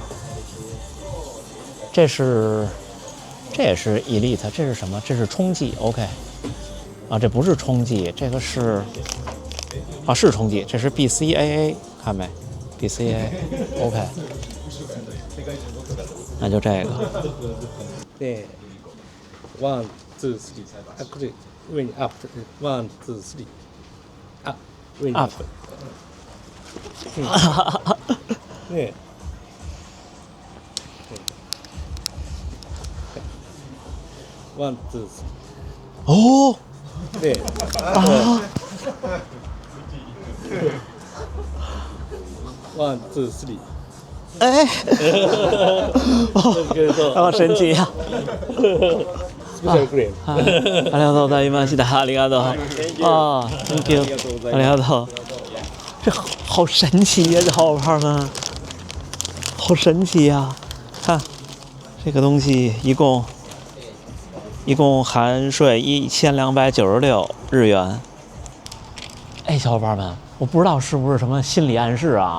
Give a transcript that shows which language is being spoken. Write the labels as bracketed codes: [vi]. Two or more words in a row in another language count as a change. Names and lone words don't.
[zh] 这也是 Elite， 这是什么？这是冲剂 ，OK。啊，这不是冲剂，这个是是冲剂，这是 BCAA， 看没 ？BCAA，OK， 那就这个。对 ，1, 2, 3， [en] actually when up, 1, 2, 3, up, when up。 [zh] 对。1, 2, 3。哦。对啊。 1, 2, 3。哎，好神奇呀！ [en] Special grade。 [ja] ありがとうございました。ありがとう。 [en] 啊 ，Thank you。 [ja] ありがとう。 [zh] 这好神奇呀，小伙伴们，好神奇呀！看这个东西一共含税1296日元。哎，小伙伴们，我不知道是不是什么心理暗示啊？